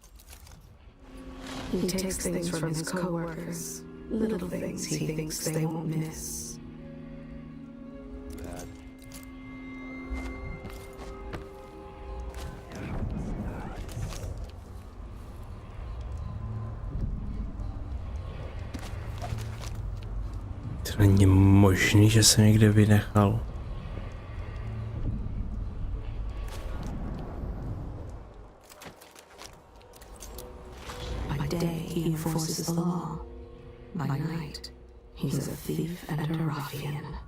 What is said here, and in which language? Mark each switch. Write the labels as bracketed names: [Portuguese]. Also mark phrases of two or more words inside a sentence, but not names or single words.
[English] He takes things from his co-workers, little things he thinks they won't miss. [Czech] To není možný, že jsem někde vynechal. [English] By day he enforces the law. By night, he's a thief and a ruffian.